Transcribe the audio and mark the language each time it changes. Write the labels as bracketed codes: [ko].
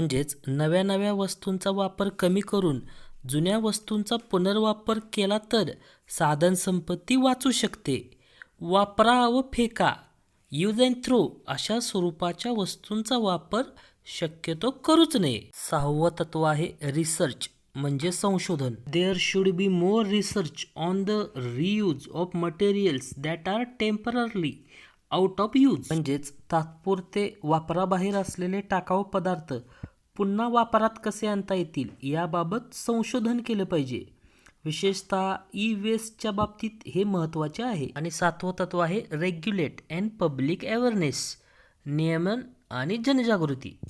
[mr] म्हणजेच नव्या नव्या वस्तूंचा वापर कमी करून जुन्या वस्तूंचा पुनर्वापर केला तर साधन संपत्ती वाचू शकते. वापरा व फेका, यूज अँड थ्रो अशा स्वरूपाच्या वस्तूंचा वापर शक्यतो करूच नये. सहावं तत्व आहे रिसर्च म्हणजे संशोधन. [en] There should be more research on the reuse of materials that are temporarily out of use. [mr] म्हणजेच तात्पुरते वापराबाहेर असलेले टाकाऊ पदार्थ पुन्हा वापरात कसे आणता येतील याबाबत संशोधन केलं पाहिजे. विशेषतः ई वेस्टच्या बाबतीत हे महत्त्वाचे आहे. आणि सातवं तत्व आहे रेग्युलेट अँड पब्लिक अवेअरनेस, नियमन आणि जनजागृती.